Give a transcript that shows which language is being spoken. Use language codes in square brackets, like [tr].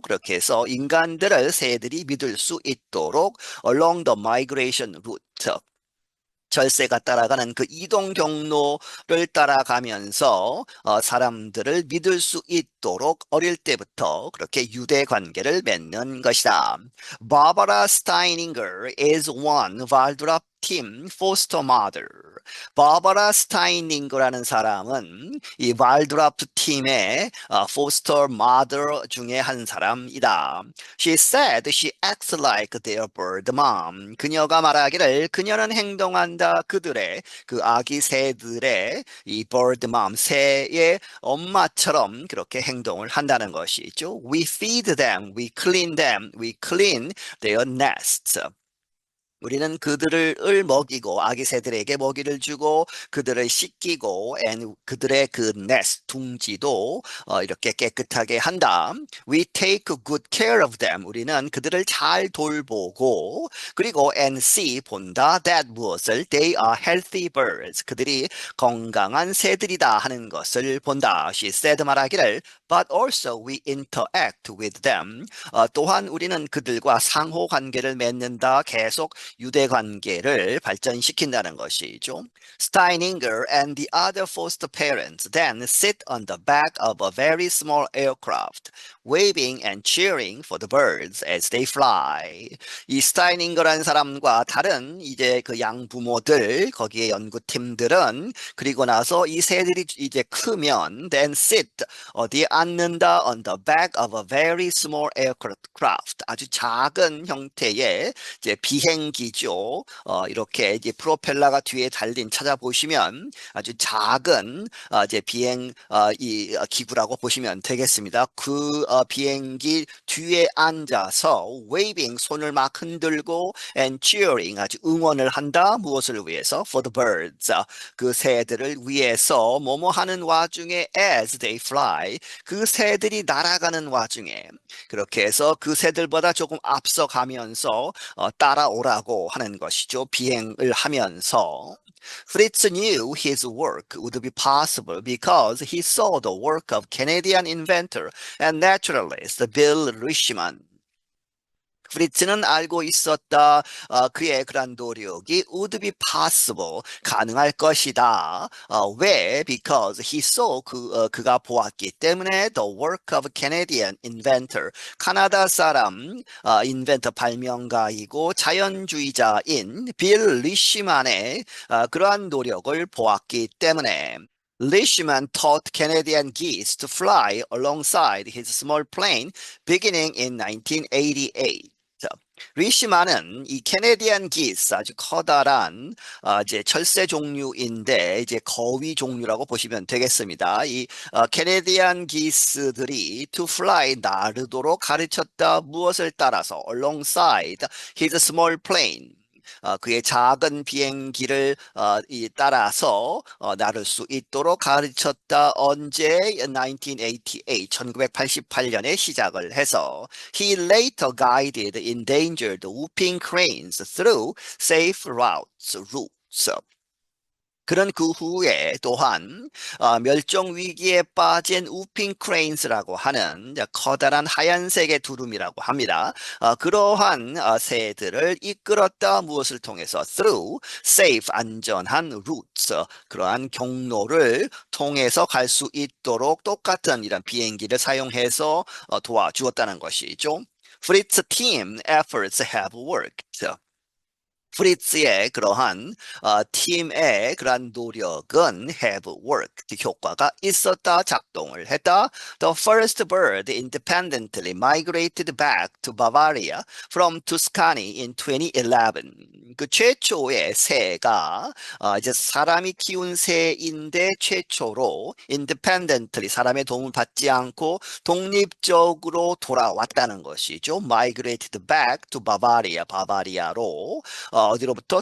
[ko] 그렇게 해서 인간들을 새들이 믿을 수 있도록 [en] along the migration route. [ko] 절새가 따라가는 그 이동 경로를 따라가면서 사람들을 믿을 수 있도록 어릴 때부터 그렇게 유대 관계를 맺는 것이다. [en] Barbara Steininger is one Waldorf team foster mother. [ko] 바바라 스타이닝거라는 사람은 이 발드라프 팀의 foster mother 중에 한 사람이다. [en] She said she acts like their bird mom. [ko] 그녀가 말하기를 그녀는 행동한다 그들의 그 아기 새들의 이 bird mom 새의 엄마처럼 그렇게 행동을 한다는 것이죠. [en] We feed them, we clean them, we clean their nests. [ko] 우리는 그들을 먹이고 아기 새들에게 먹이를 주고 그들을 씻기고 그들의 그 네스트 둥지도 이렇게 깨끗하게 한다. [en] We take good care of them. [ko] 우리는 그들을 잘 돌보고 그리고 [en] and see [ko] 본다 [en] that [ko] 무엇을 [en] they are healthy birds. [ko] 그들이 건강한 새들이다 하는 것을 본다. [en] She said [ko] 말하기를 [en] but also we interact with them. [ko] 또한 우리는 그들과 상호 관계를 맺는다. 계속 유대 관계를 발전시킨다는 것이죠. [en] Steininger and the other foster parents then sit on the back of a very small aircraft, waving and cheering for the birds as they fly. [ko] 이 스타이닝거라는 사람과 다른 이제 그 양부모들, 거기에 연구팀들은 그리고 나서 이 새들이 이제 크면 [en] then sit, [ko] 어디에 앉는다 [en] on the back of a very small aircraft, [ko] 아주 작은 형태의 이제 비행기죠. 이렇게 이제 프로펠러가 뒤에 달린 찾아보시면 아주 작은 이제 비행 이 기구라고 보시면 되겠습니다. 그 비행기 뒤에 앉아서 waving 손을 막 흔들고 [en] and cheering [ko] 아주 응원을 한다. 무엇을 위해서? [en] For the birds. [ko] 그 새들을 위해서 뭐뭐 하는 와중에 [en] as they fly [ko] 그 새들이 날아가는 와중에 그렇게 해서 그 새들보다 조금 앞서가면서 따라오라고 하는 것이죠. 비행을 하면서. [en] Fritz knew his work would be possible because he saw the work of Canadian inventor and naturalist Bill Richman. [ko] 프리츠는 알고 있었다. 그의 그런 노력이 [en] would be possible, [ko] 가능할 것이다. 왜? [en] Because he saw [ko] 그가 보았기 때문에 [en] the work of Canadian inventor, [ko] 카나다 사람 인벤터 발명가이고 자연주의자인 빌 리시만의 그러한 노력을 보았기 때문에. [en] Leishman taught Canadian geese to fly alongside his small plane beginning in 1988. [ko] 리시만은 이 캐네디안 기스 아주 커다란 이제 철새 종류인데 이제 거위 종류라고 보시면 되겠습니다. 이 캐네디안 기스들이 [en] to fly [ko] 나르도록 가르쳤다. 무엇을 따라서? [en] alongside his small plane. [ko] 그의 작은 비행기를 따라서 나를 수 있도록 가르쳤다. 언제? [en] 1988, [ko] 1988년에 시작을 해서 [en] He later guided endangered whooping cranes through safe routes. [ko] 그런 그 후에 또한 멸종 위기에 빠진 우핑 크레인스라고 하는 이제 커다란 하얀색의 두루미라고 합니다. 그러한 새들을 이끌었다. 무엇을 통해서? [en] Through safe [ko] 안전한 routes, 그러한 경로를 통해서 갈 수 있도록 똑같은 이런 비행기를 사용해서 도와주었다는 것이죠. [en] Fritz team efforts have worked. [ko] 프리츠의 그러한 팀의 그러한 노력은 [en] have worked, [ko] 효과가 있었다, 작동을 했다. [en] The first bird independently migrated back to Bavaria from Tuscany in 2011. [ko] 그 최초의 새가 이제 사람이 키운 새인데 최초로 independently 사람의 도움을 받지 않고 독립적으로 돌아왔다는 것이죠. [en] Migrated back to Bavaria, [ko] 바바리아로 어디로부터?